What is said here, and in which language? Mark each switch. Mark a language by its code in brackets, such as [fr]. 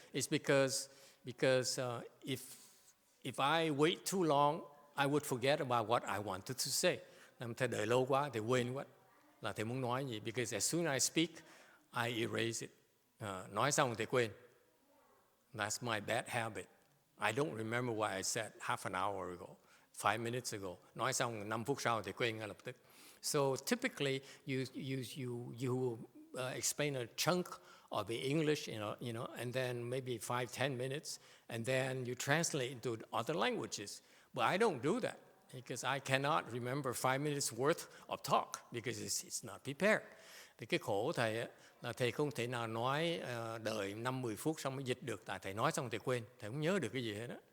[en] It's because if I wait too long, I would forget about what I wanted to say. [vi] Làm thầy đợi lâu quá, thầy quên quá là thầy muốn nói gì. [en] Because as soon as I speak, I erase it. [vi] Nói xong thì quên. [en] That's my bad habit. I don't remember what I said half an hour ago, 5 minutes ago. [vi] Nói xong 5 phút sau thì quên ngay lập tức. [en] So typically you explain a chunk of the English, you know, and then maybe 5-10 minutes, and then you translate into other languages. But I don't do that because I cannot remember 5 minutes worth of talk because it's not prepared. [vi] Thì cái khổ thầy ấy, là thầy không thể nào nói đợi 5-10 phút xong mới dịch được, tại thầy nói xong thầy quên, thầy không nhớ được cái gì hết đó.